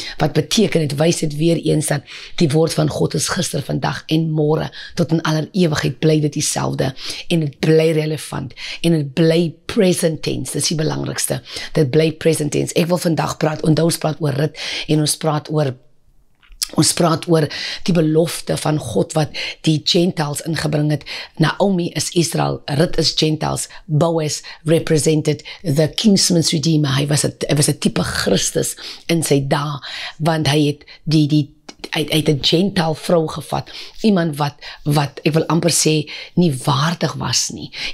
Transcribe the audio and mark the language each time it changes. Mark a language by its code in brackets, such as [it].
[af] Wat beteken, het wys dit weer eens dat die woord van God is gister, vandag en môre, tot in aller ewigheid bly dit dieselfde, en dit bly relevant, en dit bly [en] present tense, [af] dis die belangrikste, dit bly present tense. Ek wil vandag praat, ons praat oor rit, en ons praat oor die belofte van God wat die Gentiles ingebring het. [en] Naomi is Israel, Rit is Gentiles, Boaz represented the kinsman's redeemer. [af] Hy was 'n tipe Christus in sy dae, want hy het hy het 'n Gentile vrou gevat, iemand wat ek wil amper sê nie waardig was nie.